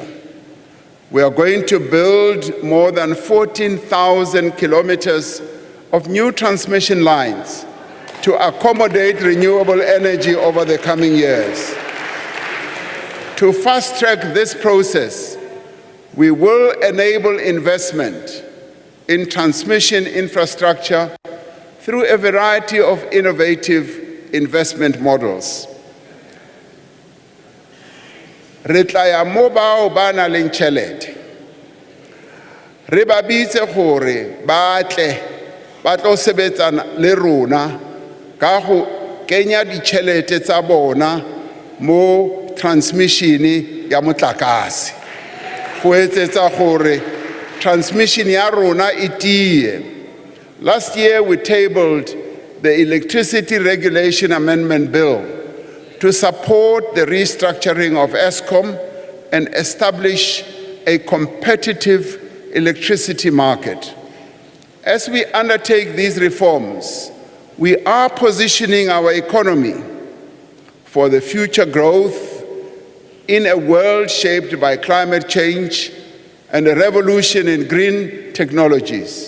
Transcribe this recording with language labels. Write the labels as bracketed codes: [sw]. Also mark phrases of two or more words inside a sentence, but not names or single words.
[en] We are going to build more than 14,000 kilometers of new transmission lines to accommodate renewable energy over the coming years. To fast-track this process, we will enable investment in transmission infrastructure through a variety of innovative investment models. [st] Re tla ya mo bao ba nang le tjhelete. Re ba bitse gore ba tle ba tlo sebetsana le rona ka go kenya ditšhelete tsa bona mo transmission ya motlakase go etsetsa gore transmission ya rona e tie. [en] Last year we tabled the Electricity Regulation Amendment Bill to support the restructuring of Eskom and establish a competitive electricity market. As we undertake these reforms, we are positioning our economy for the future growth in a world shaped by climate change and a revolution in green technologies.